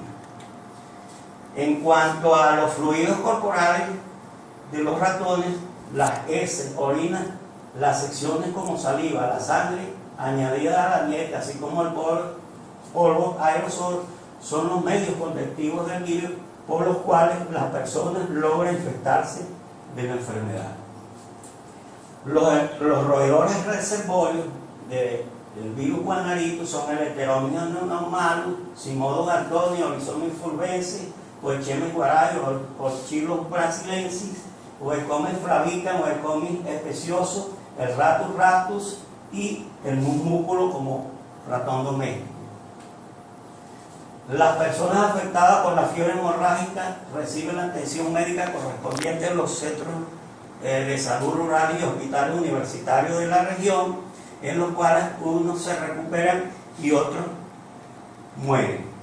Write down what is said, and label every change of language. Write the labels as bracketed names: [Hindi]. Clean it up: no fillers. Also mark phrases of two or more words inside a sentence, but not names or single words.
[Spanish] En cuanto a los fluidos corporales de los ratones, las heces, orinas, las secciones como saliva, la sangre añadida a la dieta, así como el polvo aerosol, son los medios conductivos del virus por los cuales las personas logran infectarse de la enfermedad. Los roedores reservorios del virus guanarito son el Heteromnium normalus, Simodo gardoni, Oryzomys fulvensis, Poichemes guarayo, Orchilus brasilensis, Oecomes flavicans, Oecomes especioso, el Ratus ratus y el musmúculo como ratón doméstico. Las personas afectadas por la fiebre hemorrágica reciben la atención médica correspondiente en los centros de salud rural y hospitales universitarios de la región, en los cuales unos se recuperan y otros mueren.